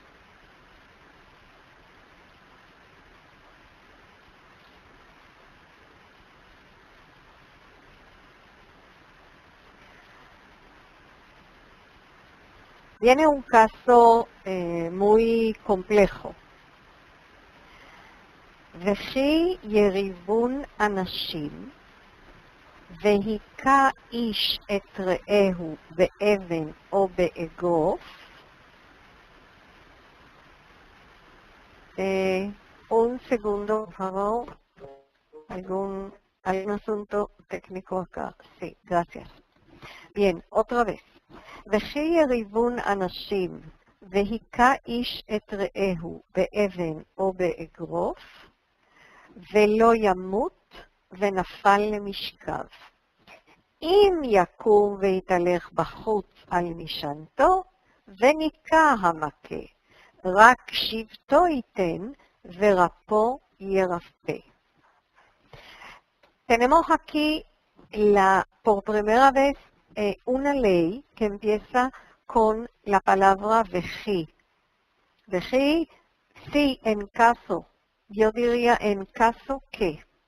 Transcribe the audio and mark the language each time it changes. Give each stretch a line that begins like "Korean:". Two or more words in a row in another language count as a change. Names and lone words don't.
Spanish: Viene un caso muy complejo.
Hebrew: וכי יריבון אנשים, והיכה איש את רעהו באבן או באגרוף.
Spanish: Un segundo, por favor. ¿Algún asunto técnico acá? Sí, gracias. Bien, otra vez.
Hebrew: וכי יריבון אנשים, והיכה איש את רעהו באבן או באגרוף, ולא ימות ונפל למשכב. אם יקום ויתהלך בחוץ על משענתו, וניקה המכה, רק שבטו ייתן ורפו ירפא.
Spanish: Tenemos aquí por primera vez una ley que empieza con la palabra vejí. Vejí, sí, en caso. Yo diría en caso que.